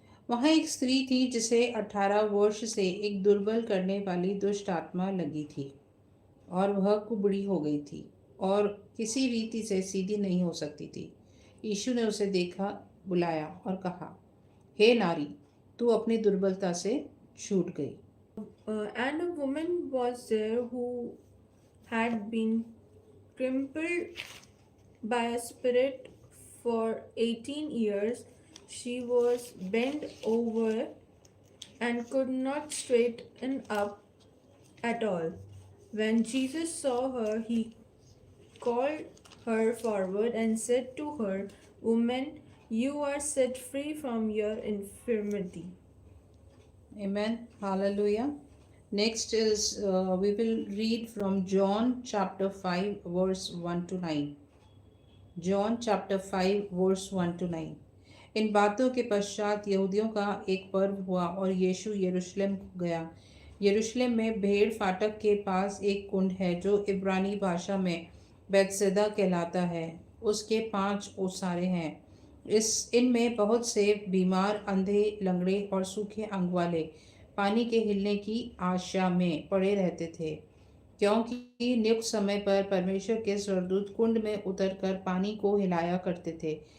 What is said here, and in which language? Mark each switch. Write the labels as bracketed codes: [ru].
[hi] वहाँ एक स्त्री थी जिसे 18 वर्ष से एक दुर्बल करने वाली दुष्ट आत्मा लगी थी और वह कुबड़ी हो गई थी और किसी रीति से सीधी नहीं हो सकती थी. यीशु ने उसे देखा, बुलाया और कहा, हे नारी, तू अपनी दुर्बलता से छूट गई. [en] And a woman was there who had been crippled by a spirit for 18 years. She was bent over and could not straighten up at all. When Jesus saw her, he called her forward and said to her, Woman, you are set free from your infirmity. Amen. Hallelujah. Next is we will read from John chapter 5 verse 1 to 9. John chapter 5 verse 1 to 9. [hi] इन बातों के पश्चात यहूदियों का एक पर्व हुआ और यीशु यरूशलेम गया. यरूशलेम में भेड़ फाटक के पास एक कुंड है जो इब्रानी भाषा में बैतसैदा कहलाता है. उसके 5 ओसारे हैं. इनमें बहुत से बीमार, अंधे, लंगड़े और सूखे अंग वाले पानी के हिलने की आशा में पड़े रहते थे, क्योंकि नियुक्त समय पर परमेश्वर के स्वर्गदूत कुंड में उतरकर पानी को हिलाया करते थे.